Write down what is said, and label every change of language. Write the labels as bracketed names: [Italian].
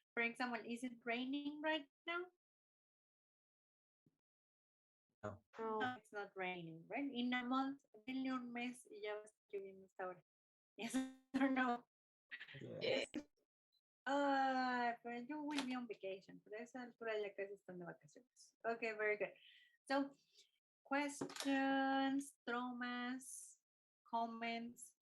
[English] For example, is it raining right now? No. No, it's not raining, right? In a month, [Spanish] denle un mes y ya va a estar lloviendo esta hora. [English] Yes or no? Yes. [Spanish] Pero yo [English] will be on vacation. [Spanish] Por esa altura ya casi están de vacaciones. [English] Okay, very good. So, questions, traumas, comments.